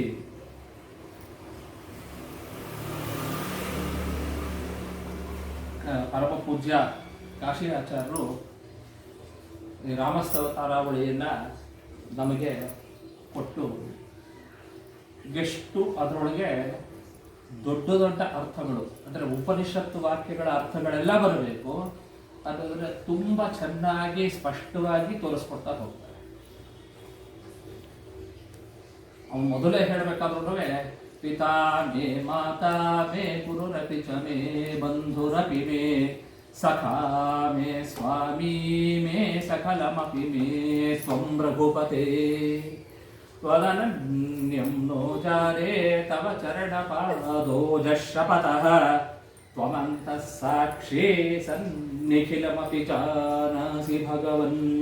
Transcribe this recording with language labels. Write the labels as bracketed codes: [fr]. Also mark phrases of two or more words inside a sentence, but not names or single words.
[kn] ಪರಮ ಪೂಜ್ಯ ಕಾಶಿ ಆಚಾರ್ಯರು ಈ ರಾಮಸ್ತವತಾರಾವಳಿಯನ್ನ ನಮಗೆ ಕೊಟ್ಟು ಎಷ್ಟು ಅದರೊಳಗೆ ದೊಡ್ಡ ದೊಡ್ಡ ಅರ್ಥಗಳು ಅಂದರೆ ಉಪನಿಷತ್ತು ವಾಕ್ಯಗಳ ಅರ್ಥಗಳೆಲ್ಲ ಬರಬೇಕು. ಅದಾದ್ರೆ ತುಂಬಾ ಚೆನ್ನಾಗಿ ಸ್ಪಷ್ಟವಾಗಿ ತೋರಿಸ್ಕೊಡ್ತಾ ಹೋಗ್ತಾರೆ. ಅವನು ಮೊದಲೇ ಹೇಳಬೇಕಾದ್ರೂ [sa] ಪಿತಾ ಮೇ ಮಾತಾ ಮೇ ಗುರುರಪಿ ಚ ಮೇ ಬಂಧುರಪಿ ಮೇ ಸಖಾ ಮೇ ಸ್ವಾಮಿ ಮೇ ಸಕಲಮಪಿ ಮೇ ಸ್ವಂ ರಘುಪತೆ ತ್ವದನನ್ಯಂ ನೋ ಜಾರೇ ತವ ಚರಣಪಾದೋಜಃ ಶಪಥಃ ತ್ವಮಂತಃ ಸಾಕ್ಷಿ ಸನ್ನಿಖಿಲಮಪಿ ಜಾನಾಸಿ ಭಗವನ್.